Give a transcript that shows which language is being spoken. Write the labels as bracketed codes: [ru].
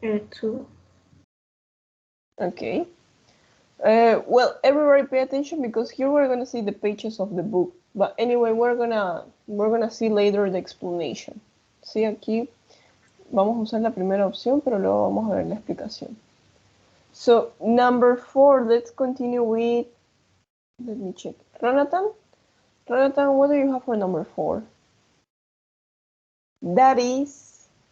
[en] Two. Okay. Well, everybody pay attention because here we're gonna see the pages of the book. But anyway, we're gonna see later the explanation. [es] Sí, aquí vamos a usar la primera opción, pero luego vamos a ver la explicación. [en] So number 4, let's continue with. Let me check. Jonathan, what do you have for number 4? That is.